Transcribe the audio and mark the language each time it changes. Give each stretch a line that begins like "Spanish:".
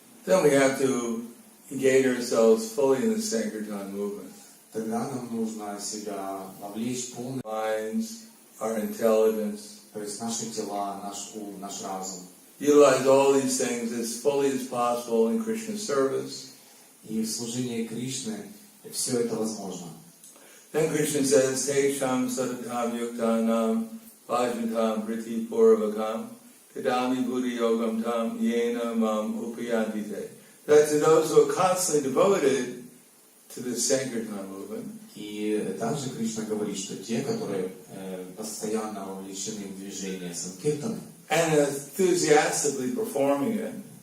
English: then we have to engage ourselves fully in the Sankirtan movement.
Russian: тогда нам нужно себя вовлечь полностью,
English: Minds, our intelligence,
Russian: то есть наши тела, наш ум, наш разум.
English: utilize all these things as fully as possible in Krishna's service.
Russian: И в служении Кришны все это возможно.
English: Then Krishna says,
Sanskrit: Tesham sadatam yuktanam vajantam priti purvakam Kadami Buddhi Yogam Tam Yena Mam Upayantite.
English: That to those who are constantly devoted to the Sankirtan movement.
Russian: И также Кришна говорит, что те, которые постоянно вовлечены в движение Санкиртаны,
English: and enthusiastically performing it,